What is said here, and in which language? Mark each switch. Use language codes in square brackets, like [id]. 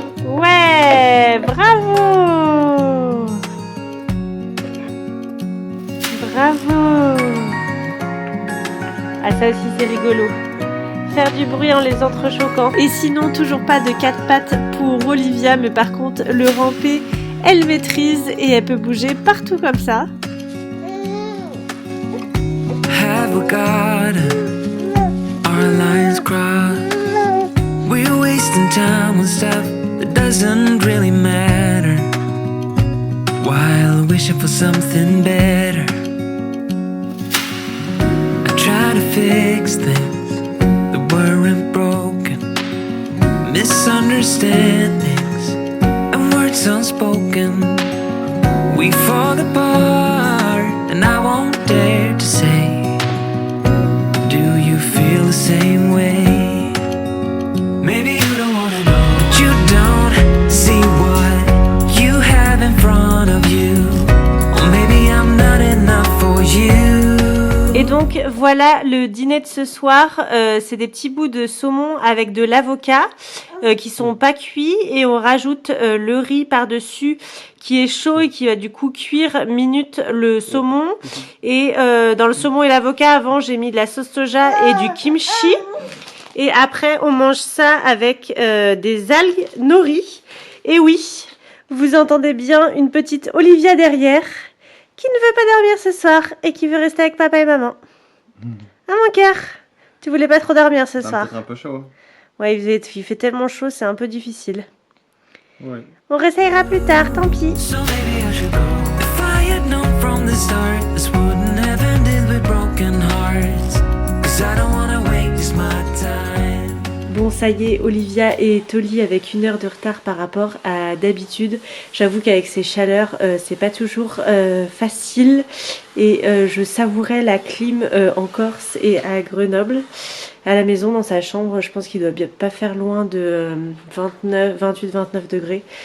[fr] Ouais, bravo, bravo. Ah ça aussi c'est rigolo, faire du bruit en les entrechoquant. Et sinon toujours pas de 4 pattes pour Olivia, mais par contre le ramper elle maîtrise et elle peut bouger partout comme ça. [en] Have we got our lines crossed? We're wasting time on stuff that doesn't really matter, while wishing for something better. I try to fix things that weren't broken, misunderstandings and words unspoken. We fall apart and I won't dare to say, do you feel the same way? Maybe you don't wanna know, but you don't see what you have in front of you, or maybe I'm not enough for you. [fr] Et donc voilà le dîner de ce soir, c'est des petits bouts de saumon avec de l'avocat qui sont pas cuits et on rajoute le riz par-dessus qui est chaud et qui va du coup cuire minute le saumon. Et dans le saumon et l'avocat avant j'ai mis de la sauce soja et du kimchi. Et après on mange ça avec des algues nori. Et oui, vous entendez bien une petite Olivia derrière qui ne veut pas dormir ce soir et qui veut rester avec papa et maman. Ah mon cœur, tu voulais pas trop dormir ce soir. C'est un peu chaud. Ouais, il fait tellement chaud, c'est un peu difficile. Ouais. On réessayera plus tard, tant pis. [en] So maybe I should go. If I had known from the start, this wouldn't have ended with broken hearts. 'Cause I don't wanna waste my time. [fr] Bon, ça y est, Olivia est au lit avec 1 heure de retard par rapport à d'habitude. J'avoue qu'avec ces chaleurs, c'est pas toujours facile. Et je savourais la clim en Corse et à Grenoble. À la maison, dans sa chambre, je pense qu'il doit bien pas faire loin de 28-29 degrés.